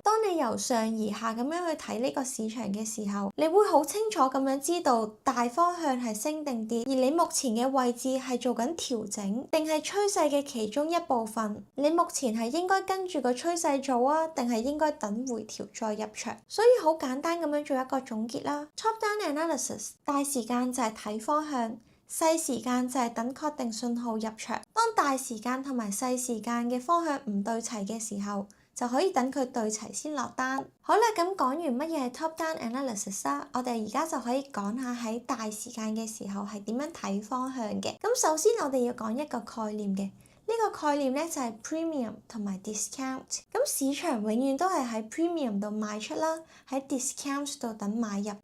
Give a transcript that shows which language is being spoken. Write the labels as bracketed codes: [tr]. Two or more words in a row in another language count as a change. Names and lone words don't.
[yue] 當你由上而下咁樣去睇呢個市場嘅時候，你會好清楚咁樣知道大方向係升定跌，而你目前嘅位置係做緊調整，定係趨勢嘅其中一部分。你目前係應該跟住個趨勢做啊，定係應該等回調再入場？所以好簡單咁樣做一個總結啦。 [en] Top down analysis [yue] 大時間就係睇方向，細時間就係等確定信號入場。當大時間同埋細時間嘅方向唔對齊嘅時候，就可以等佢對齊先落單。好啦，咁講完乜嘢係 [en] top down analysis [yue] 啦，我哋而家就可以講下喺大時間嘅時候係點樣睇方向嘅。咁首先我哋要講一個概念嘅。呢個概念咧就係 premium 同埋 discount。咁市場永遠都係喺 premium 度賣出啦，喺 discount 度等買入。